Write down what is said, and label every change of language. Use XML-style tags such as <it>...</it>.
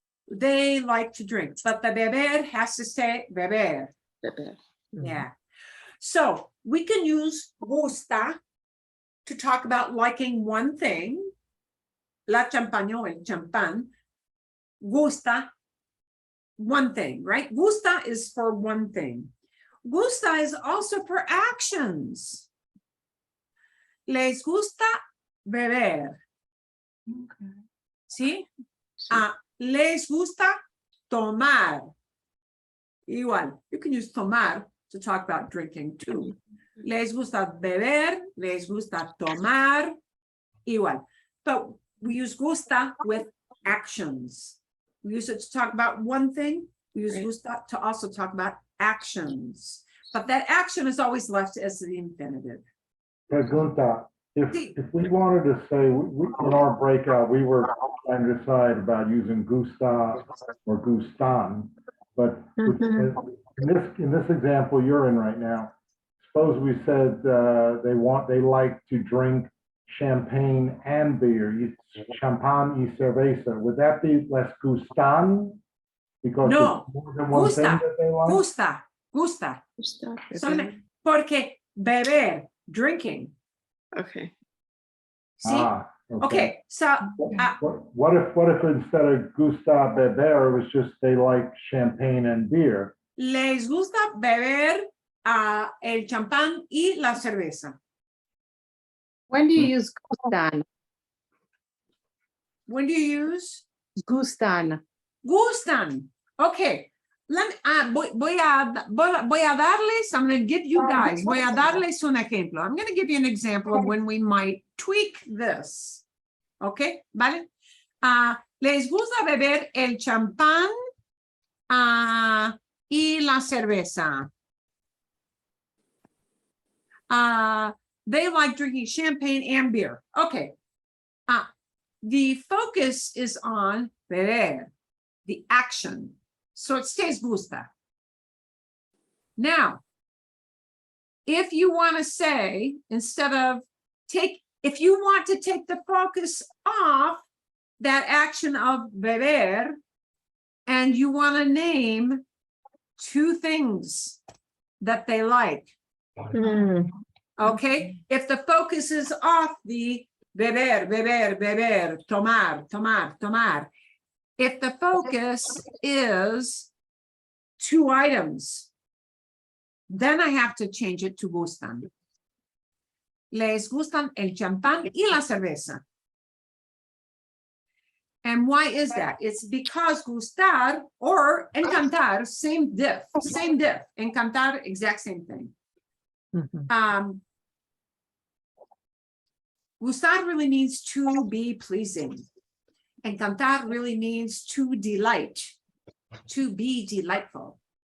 <en>They like to drink, but the beber has to say beber.</en> <es>Beber.</es> <en>Yeah. So we can use gusta to talk about liking one thing.</en> <es>La champaña o el champán.</es> <en>Gusta, one thing, right? Gusta is for one thing. Gusta is also for actions.</en> <es>Les gusta beber. ¿Sí? Les gusta tomar. Igual,</es> <en>you can use tomar to talk about drinking too.</en> <es>Les gusta beber, les gusta tomar.</es> <en>Igual. But we use gusta with actions. We use it to talk about one thing. We use gusta to also talk about actions. But that action is always left as the infinitive. Pregunta, if we wanted to say, in our breakout, we were trying to decide about using gusta or gustan, but in this example you're in right now, suppose we said they like to drink champagne and beer, champagne y cerveza. Would that be less gustan? Because No, it's more than one thing that they like?</en> <es>Gusta. Gusta. Solamente porque beber, drinking.</es> <en>Okay. See? Okay, so What if instead of gusta beber, it was just they like champagne and beer?</en> <es>les gusta beber el champán y la cerveza.</es> <en>When do you use gustan? When do you use?</en> <es>Gustan. Gustan. Okay. Voy a darles,</es> <en>I'm going to give you guys,</en> <es>voy a darles un ejemplo.</es> <en>I'm going to give you an example of when we might tweak this. Okay, ¿vale?</en> <es>Les gusta beber el champán y la cerveza.</es> <en>They like drinking champagne and beer. Okay. The focus is on beber, the action. So it stays gusta. Now, if you want to say, instead of if you want to take the focus off that action of beber, and you want to name two things that they like. Okay, if the focus is off the</en> <es>beber, beber, beber, tomar, tomar, tomar.</es> <en>If the focus is 2 items, then I have to change it to gustan.</en> <es>Les gustan el champán y la cerveza.</es> <en>And why is that? It's because gustar or encantar, same diff, same diff. Encantar, exact same thing. Gustar really means to be pleasing. Encantar really means to delight, to be delightful.</en>